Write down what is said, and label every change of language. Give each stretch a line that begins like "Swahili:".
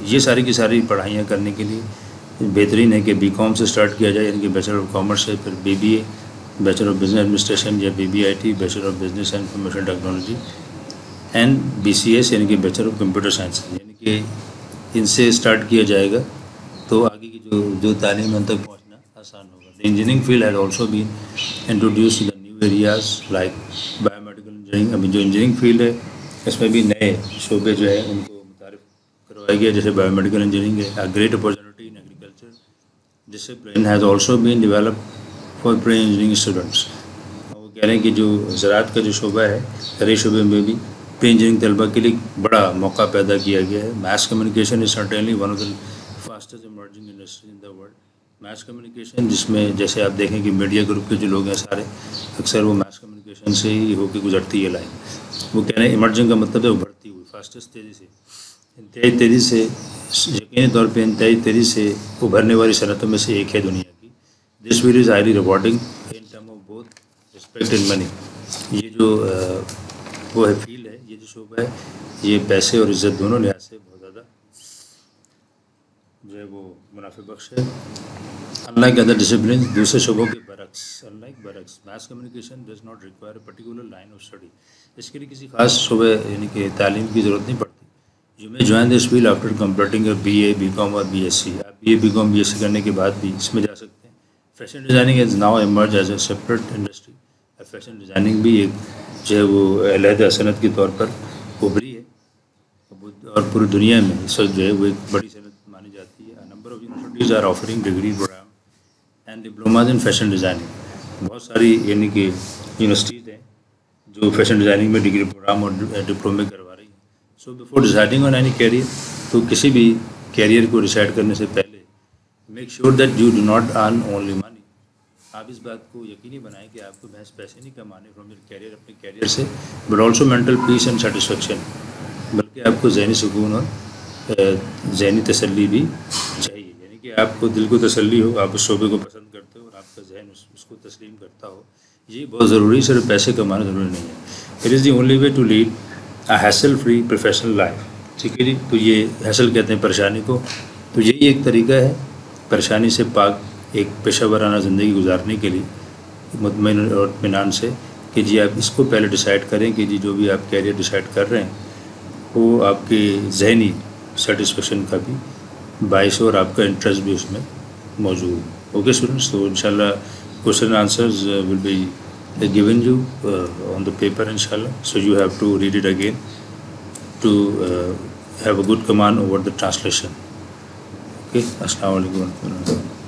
Urdu: یہ ساری کی ساری پڑھائیاں کرنے کے لیے بہترین ہے کہ بی کام سے اسٹارٹ کیا جائے، یعنی کہ بیچلر آف کامرس ہے، پھر be be a, bachelor of business administration یا be be I T, bachelor of business and information technology, and B C S یعنی کہ بیچلر آف کمپیوٹر سائنس. یعنی کہ ان سے اسٹارٹ کیا جائے گا تو آگے کی جو تعلیم ان تک پہنچنا آسان ہوگا.
English: The engineering field has also been introduced to the new areas like biomedical engineering.
Urdu: ابھی جو انجینئرنگ فیلڈ ہے اس میں بھی نئے شعبے جو ہے ان کو متعارف کروایا گیا، جیسے بایو میڈیکل انجینئرنگ ہے.
English: A great opportunity in agriculture discipline has also been developed for pre-engineering students.
Urdu: وہ کہہ رہے ہیں کہ جو زراعت کا جو شعبہ ہے، زرعی شعبے میں بھی پری انجینئرنگ طلبہ کے لیے بڑا موقع پیدا کیا گیا ہے.
English: Mass communication is certainly one of the fastest emerging industry in the world.
Urdu: Mass communication جس میں جیسے آپ دیکھیں کہ میڈیا گروپ کے جو لوگ ہیں سارے اکثر وہ میس کمیونیکیشن سے ہی ہو کے گزرتی ہے لائن. وہ کہہ رہے ہیں ایمرجنگ کا مطلب ہے ابھرتی ہوئی، فاسٹسٹ تیزی سے، انتہائی تیزی سے، یقینی طور پہ انتہائی تیزی سے ابھرنے والی صنعتوں میں سے ایک ہے دنیا کی.
English: This field is highly rewarding in term of both respect and money.
Urdu: یہ جو وہ ہے فیلڈ ہے، یہ جو شعبہ ہے، یہ پیسے اور عزت دونوں لحاظ سے بہت زیادہ جو ہے وہ منافع بخش ہے.
English: unlike other disciplines،
Urdu: دوسرے شعبوں کے برعکس،
English: mass communication does not require a particular line of study.
Urdu: اس کے لیے کسی خاص شعبے یعنی کہ تعلیم کی ضرورت نہیں پڑتی.
English: You may join this field after completing a BA, BCom اور BSc.
Urdu: آپ BA, BCom, BSc کرنے کے بعد بھی اس میں جا سکتے ہیں.
English: Fashion designing has now emerged as a separate industry.
Urdu: Fashion designing بھی ایک جو ہے وہ علیحدہ صنعت کے طور پر ابھری ہے اور پوری دنیا میں اس وقت جو ہے وہ ایک بڑی صنعت مانی جاتی ہے.
English: Number of universities are offering degree program and diplomas in fashion designing.
Urdu: بہت ساری یعنی کہ یونیورسٹیز ہیں جو فیشن ڈیزائننگ میں ڈگری پروگرام اور ڈپلومے کروا رہی ہیں.
English: so before deciding on any career,
Urdu: تو کسی بھی کیریئر کو ڈیسائڈ کرنے سے پہلے
English: Make sure that you do not earn only money.
Urdu: آپ اس بات کو یقینی بنائیں کہ آپ کو محض پیسے نہیں کمانے
English: from your career,
Urdu: اپنے کیریئر سے،
English: but also mental peace and satisfaction,
Urdu: بلکہ آپ کو ذہنی سکون اور ذہنی تسلی بھی چاہیے. یعنی کہ آپ کو دل کو تسلی ہو، آپ اس شعبے کو پسند کرتے ہو اور آپ کا ذہن اس کو تسلیم کرتا ہو. یہ بہت ضروری، صرف پیسے کمانا ضروری نہیں ہے.
English: It is the only way to lead a hassle free professional life.
Urdu: ٹھیک ہے جی. تو یہ ہیسل کہتے ہیں پریشانی کو. تو یہی ایک طریقہ ہے پریشانی سے پاک ایک پیشہ ورانہ زندگی گزارنے کے لیے، مطمئن اور اطمینان سے، کہ جی آپ اس کو پہلے ڈیسائیڈ کریں کہ جی جو بھی آپ کیریئر ڈیسائیڈ کر رہے ہیں وہ آپ کے ذہنی سیٹسفیکشن کا بھی باعث ہو اور آپ کا انٹرسٹ بھی اس میں موجود.
English: okay students,
Urdu: تو انشاءاللہ
English: Question answers will be given you on the paper, inshallah. So you have to read it again to have a good command over the translation. Okay, Assalamu alaikum.